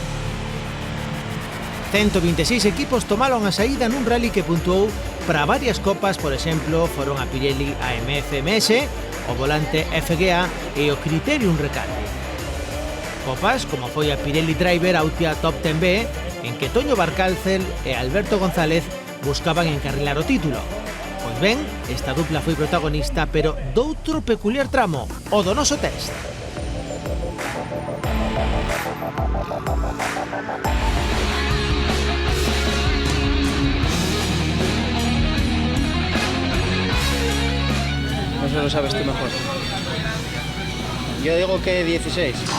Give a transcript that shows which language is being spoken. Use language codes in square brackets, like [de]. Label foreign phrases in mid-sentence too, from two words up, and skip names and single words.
[gl] 126 equipos tomaron a saída nun rally que puntuou para varias copas, por exemplo, foron a Pirelli AMF-MS, o volante FGA e o Criterium Recalde. Copas como foi a Pirelli Driver Autia Top 10B, en que Toño Barcalcel e Alberto González buscaban encarrilar o título. Pois ben, esta dupla foi protagonista, pero doutro peculiar tramo, o do noso test. [es] Eso lo sabes tú mejor. Yo digo que 16.